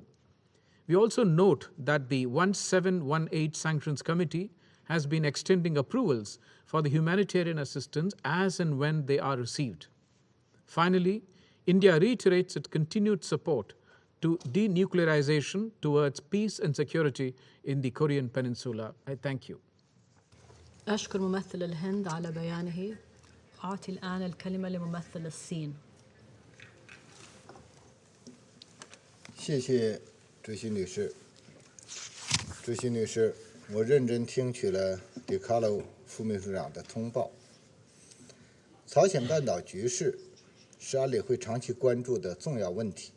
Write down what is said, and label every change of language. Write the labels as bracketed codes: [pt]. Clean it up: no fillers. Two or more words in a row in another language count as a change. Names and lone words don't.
[en] We also note that the 1718 Sanctions Committee has been extending approvals for the humanitarian assistance as and when they are received. Finally, India reiterates its continued support to denuclearization towards peace and security in the Korean Peninsula. I thank you. [ar] أشكر ممثل الهند على بيانه. أعطي الآن الكلمة لممثل الصين. [zh] 谢谢主席女士。主席女士，我认真听取了迪卡洛副秘书长的通报。朝鲜半岛局势是安理会长期关注的重要问题。